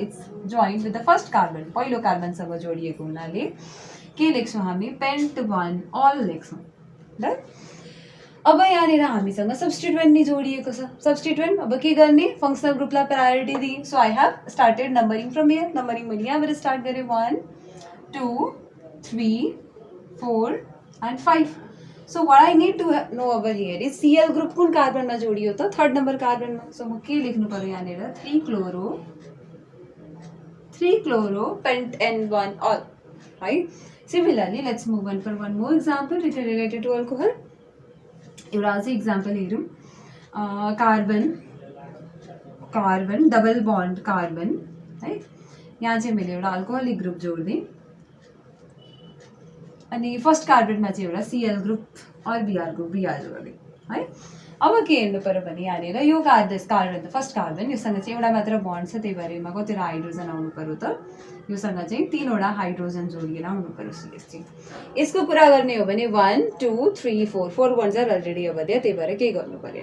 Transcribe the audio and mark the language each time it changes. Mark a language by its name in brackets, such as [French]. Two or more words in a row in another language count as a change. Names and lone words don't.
[English] it's joined with the first carbon. [Nepali] पहिलो कार्बनसँग जोडिएको हुनाले के लेख्छौँ हामी? पेन्ट 1 अल लेख्छौँ. ल अब यहाँनिर हामीसँग सब्स्टिट्युएन्ट नि जोडिएको छ. सब्स्टिट्युएन्ट अब के गर्ने? फंक्शनल ग्रुपलाई प्रायोरिटी दिए. [English] so I have started numbering from here. [Nepali] नम्बरिङ मैले यहाँबाट स्टार्ट गरेँ 1 2 3 4 and 5. [English] So what I need to know over here is Cl ग्रुप [Nepali] कुन कार्बनमा जोडियो त? 3rd नम्बर कार्बनमा. सो म के लेख्नु पर्यो यहाँनिर? 3 क्लोरो पेन्ट N1 all है. [English] similarly let's move on for one more example related to alcohol. [Nepali] एउटा अझै इक्जाम्पल हेरौँ. कार्बन डबल बन्ड कार्बन है. यहाँ चाहिँ मैले एउटा अल्कोहलिक ग्रुप जोड्दिएँ. अनि फर्स्ट कार्बनमा चाहिँ एउटा Cl ग्रुप और Br ग्रुप जोडेँ है. अब के हेर्नु पर्यो भने यहाँनिर यो कार्बन त फर्स्ट कार्बन योसँग चाहिँ एउटा मात्र बन्ड छ. त्यही भएर यसमा कतिवटा हाइड्रोजन आउनु पर्यो त? योसँग चाहिँ 3वटा हाइड्रोजन जोडिएर आउनु पर्यो CH चाहिँ. यसको कुरा गर्ने हो भने 1 2 3 4 [English] 4 bonds are already [Nepali] अब त्यही भएर केही गर्नु परेन.